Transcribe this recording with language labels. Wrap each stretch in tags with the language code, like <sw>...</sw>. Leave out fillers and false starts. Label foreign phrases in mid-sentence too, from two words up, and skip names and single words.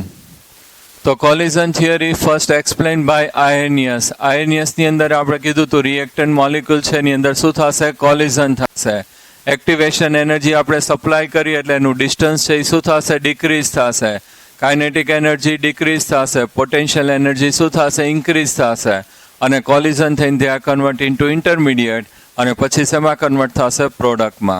<en>તો collision theory first explained by Arrhenius.</en> <gu>Arrhenius ની અંદર આપણે કીધું તો</gu> <en>reactant molecule</en> <gu>છે એની અંદર શું થશે, collision થશે.</gu> <en>activation energy</en> <gu>આપણે સપ્લાય કરીએ એટલે એનું ડિસ્ટન્સ છે એ શું થશે, ડિક્રીઝ થશે.</gu> <en>kinetic energy decrease</en> <gu>થશે,</gu> <en>potential energy</en> <gu>શું થશે, ઇન્ક્રીઝ થશે. અને કોલિઝન થઈને</gu> <en>they are convert into intermediate</en> <gu>અને પછી શેમાં કન્વર્ટ થશે, પ્રોડક્ટમાં.</gu>